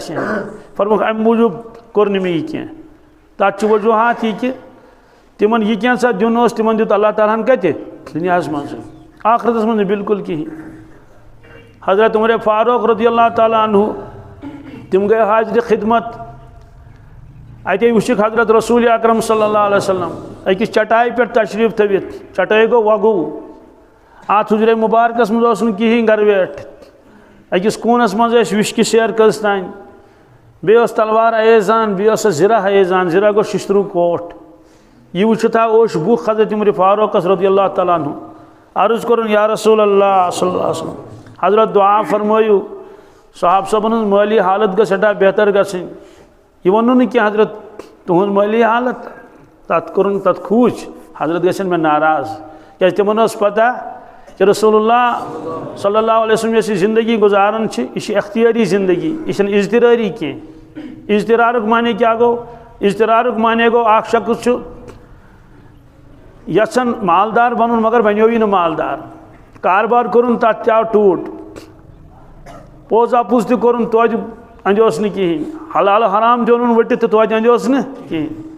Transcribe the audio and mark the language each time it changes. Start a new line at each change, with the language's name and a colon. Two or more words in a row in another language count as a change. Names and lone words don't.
Kashmiri: آسہِ ہے فرموکھ امہِ موٗجوٗب کوٚر نہٕ مےٚ یہِ کینٛہہ تتھ چھُ وجوٗہات یہِ کہِ تِمن یہِ کینٛژھا دیُن اوس تِمن دیُت اللہ تعالیٰ ہن کتہِ دُنیاہس منٛزٕے آخرتس منٛز نہٕ بالکل کِہیٖنۍ حضرت عمر فاروق
Arabic: رضی اللہ تعالیٰ عنہ
Kashmiri: تِم گٔے حاضرِ خدمت اتے وچھکھ حضرت رسول اکرم
Arabic: صلی اللہ علیہ وسلم
Kashmiri: أکِس چٹائی پہ تشریف تھوِتھ چٹائی گو وگو ات حجرے مبارکس مز اوس نہٕ کِہیٖنۍ گرویٹ أکِس کوٗنس منٛز ٲسۍ وِشکہِ سیر کٔژ تانۍ بیٚیہِ اوس تلوار ایزان بیٚیہِ اوس زِرا ایزان زِرا گوٚو شِشتروٗ کوٹھ یہ وٕچھِتھ اوس بُکھ حضرت عمر فاروقس رضی اللہ تعالیٰ عنہ عرض کوٚرُن یا رسول اللہ
Arabic: صلی اللہ علیہ وسلم
Kashmiri: حضرت دعا فرمٲیِو صحاب صٲبن ہٕنٛز مٲلی حالت گژھِ سٮ۪ٹھاہ بہتر گژھٕنۍ یہ ونو نہٕ کینٛہہ حضرت تُہنٛز مٲلی حالت تتھ کوٚرُن تتھ کھوٗژ حضرت گژھن مےٚ ناراض کیٛازِ تِمن ٲس پتہ کہ رسول اللہ
Arabic: صلی اللہ علیہ وسلم
Kashmiri: یۄس یہِ زندگی گُزاران چھِ یہِ چھِ اختیٲری زندگی یہِ چھنہٕ اضطرٲری کینٛہہ اضطرارُک معنی کیٛاہ گوٚو اضطرارُک معنی گوٚو اکھ شخص چھُ یژھان مالدار بنُن مگر بنیوٕے نہٕ مالدار کاربار کوٚرُن تتھ تہِ آو ٹوٗٹ پوٚز اپُز تہِ کوٚرُن توتہِ اندیوس نہٕ کِہیٖنۍ حلال حرام تہِ اوٚنُن ؤٹِتھ تہٕ توتہِ اندیوس نہٕ کِہیٖنۍ